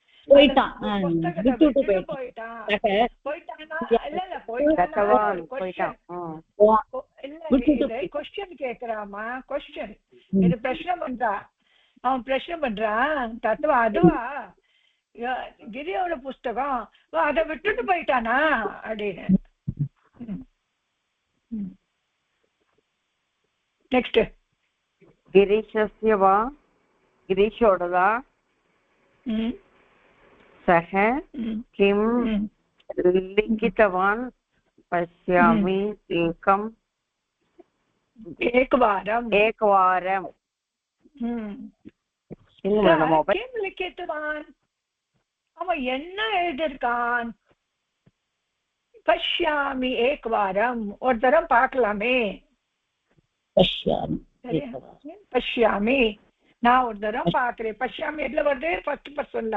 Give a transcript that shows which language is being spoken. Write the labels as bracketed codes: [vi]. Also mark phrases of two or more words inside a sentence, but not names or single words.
[ta] கொஸ்டின் கேக்குறாமா? கொஸ்டின் இது பிரச்சனை பண்றா. அவன் பிரச்சனை பண்றான். தத்துவா அதுவா கிரியோட புஸ்தகம், அதை விட்டுட்டு போயிட்டானா அப்படின்னு. நெக்ஸ்ட். [sa] गिरीशस्य वा गिरीशोडदा सः किं लिखितवान् पश्यामि एकवारं किं लिखितवान्? [ta] அவன் என்ன எழுதிருக்கான்? [sa] पश्यामि एकवारम्, [ta] ஒரு தரம் பார்க்கலாமே. பஷ்யாமி, நான் ஒரு தரம் பாக்குறேன். பஷ்யாமி எதுல வருது? [en] first person.